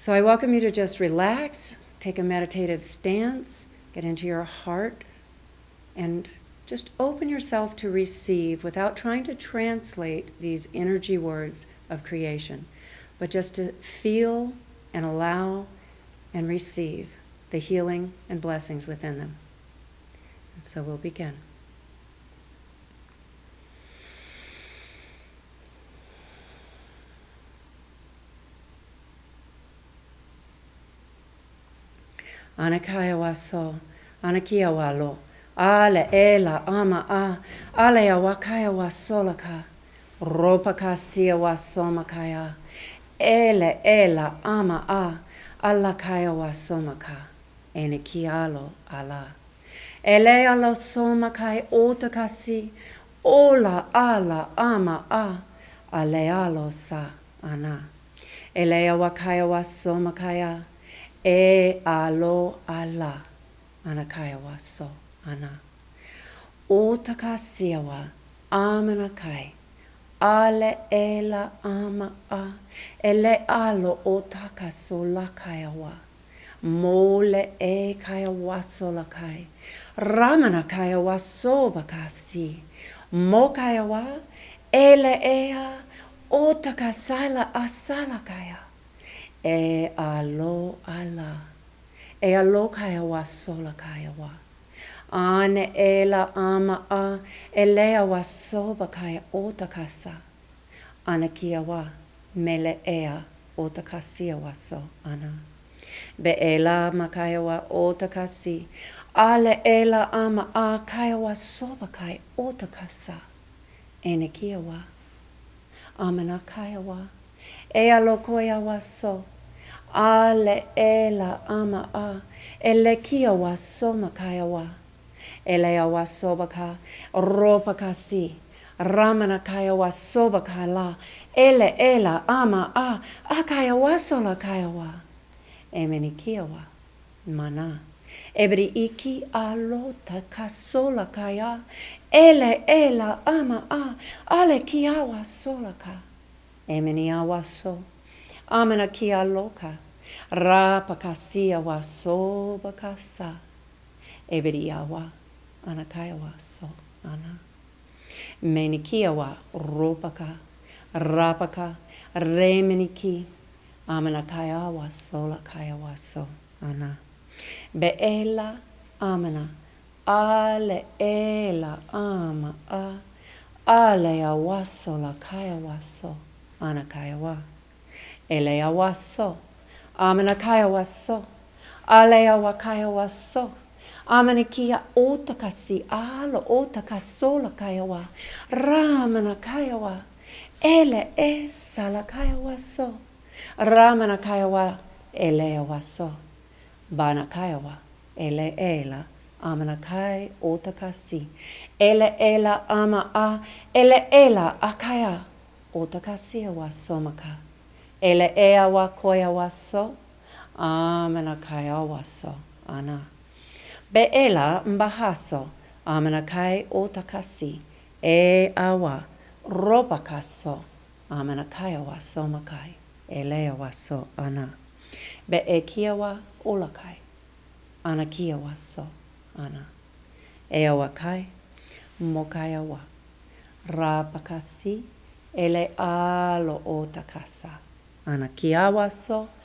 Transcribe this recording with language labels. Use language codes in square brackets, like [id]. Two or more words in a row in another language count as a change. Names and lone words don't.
[en] So I welcome you to just relax, take a meditative stance, get into your heart, and just open yourself to receive without trying to translate these energy words of creation, but just to feel and allow and receive the healing and blessings within them. And so we'll begin. Anakaya waso, anakia walo, ale ela ama a, ale awakaya wasolaka, ropaka sia wasomakaya, ele ela ama a, alakaya wasomaka, enikialo ala. Ele alo somakai otakasi, ola ala ama a, alealo sa ana. Ele awakaya wasomakaya, e alo ala anakaya waso ana. Otaka siawa amanakai ale ela ama a ele alo otaka solakaya wa mole e kaya wasolakai ramanakaya wasobakasi mokaya wa ele ea otaka sala asalakaya. E alo ala, e alo kaya wa sola kaya wa. Ane ela ama a, elea wa soba kaya otakasa. Ana kia wa, mele ea otakasia wa so ana. Be ela makaya wa otakasi, ale ela ama a kaya wa soba kaya otakasa. Ene kia wa, amana kaya wa. E alo koya wa so, ale ela ama a, ele kia wa so makaya wa, ele wa sobaka, ropaka si, ramana kaya wa sobaka la, ele ela ama a, akaya wa sola kaya wa, emeni kia wa, mana, ebri iki alo takasola kaya, ele ela ama a, ale kia wa sola ka. Emeni awaso, amena kia loka, rapakasia waso bakasa, ebedi awa, anakaya waso, ana. Menikia wa ropaka, rapaka, remeniki, amenakaya waso la kaya waso, ana. Beela, amena, ale ela ama a, ale awaso la kaya waso. Anakaya wa, elea waso, amenakaya waso, alea wakaya waso, amanakia otakasi alo otakasola kaya wa, ramanakaya wa, ele salakaya waso, ramanakaya wa, elea waso, banakaya wa, ele ela, amanakai otakasi, ele ela ama a, ele ela akaya. Otakasia wa somaka. Ele ea wa koya wa so. Amenakaya wa so. Ana. Be ela mbahaso. Amenakai otakasi. E awa. Robakaso. Amenakaya wa somakai. Elea wa so. Ana. Be ekia wa olakai. Anakia wa so. Ana. Ea wa kai. Mokaya wa. Rabakasi. Ele alo otakasa. Anakia waso.